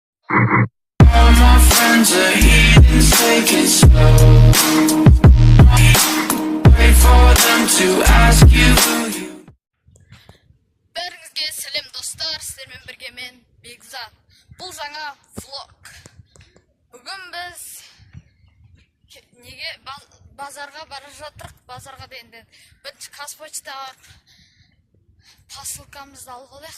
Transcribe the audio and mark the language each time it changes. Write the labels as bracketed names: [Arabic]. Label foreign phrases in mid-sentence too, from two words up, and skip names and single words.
[English] All my friends are heathens, take it slow. Wait for them to ask you who you. [Kazakh] Бәріңізге сәлем достар, сіздермен бірге мен Бекзат. Бұл жаңа влог. Бүгін біз неге базарға бара жатырық, базарға дейін. Бірінші Қазпочтаға посылкамызды алып алайық.